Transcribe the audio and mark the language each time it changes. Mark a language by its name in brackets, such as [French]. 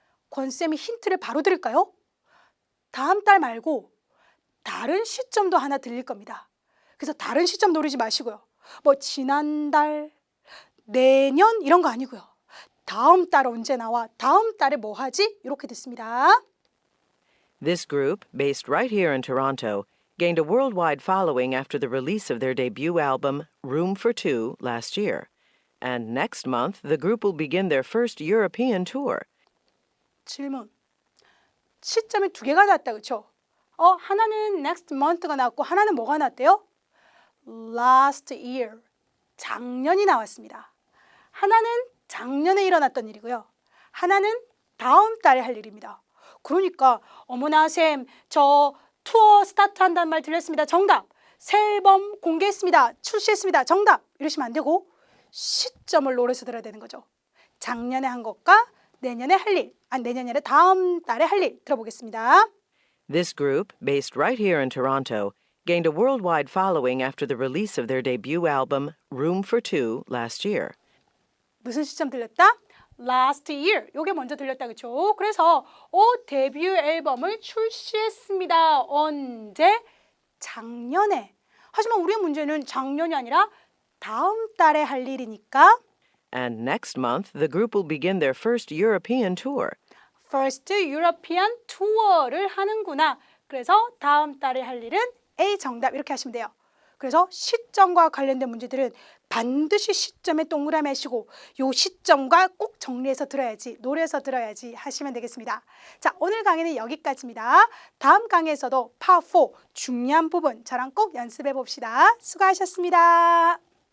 [Korean] 권쌤이 힌트를 바로 드릴까요? 다음 달 말고 다른 시점도 하나 들릴 겁니다. 그래서 다른 시점 노리지 마시고요. 뭐 지난달, 내년 이런 거 아니고요. 다음 달 언제 나와? 다음 달에 뭐 하지? 이렇게 됐습니다. [English] This group, based right here in Toronto, gained a worldwide following after the release of their debut album, Room for Two, last year. And next month, the group will begin their first European tour. [Korean] 질문. 시점이 두 개가 나왔다. 그렇죠? 하나는 [English] next month [Korean] 가 나왔고 하나는 뭐가 나왔대요? [English] last year. [Korean] 작년이 나왔습니다. 하나는 작년에 일어났던 일이고요. 하나는 다음 달에 할 일입니다. 그러니까 어머나 쌤, 저 투어 스타트한다는 말 들렸습니다. 정답. 새 앨범 공개했습니다. 출시했습니다. 정답. 이러시면 안 되고 시점을 노려서 들어야 되는 거죠. 작년에 한 것과 내년에 할 일, 내년이 아니라 다음 달에 할 일 들어보겠습니다. [English] This group, based right here in Toronto, gained a worldwide following after the release of their debut album, Room for Two, last year. [Korean] 무슨 시점 들렸다? [English] Last year. [Korean] 요게 먼저 들렸다, 그렇죠? 그래서 데뷔 앨범을 출시했습니다. 언제? 작년에. 하지만 우리의 문제는 작년이 아니라 다음 달에 할 일이니까 [English] And next month, the group will begin their first European tour. First European Tour [Korean] 를 하는구나. 그래서 다음 달에 할 일은 A 정답 이렇게 하시면 돼요. 그래서 시점과 관련된 문제들은 반드시 시점에 동그라미 하시고 요 시점과 꼭 정리해서 들어야지, 노려서 들어야지 하시면 되겠습니다. 자, 오늘 강의는 여기까지입니다. 다음 강의에서도 파4 중요한 부분 저랑 꼭 연습해 봅시다. 수고하셨습니다.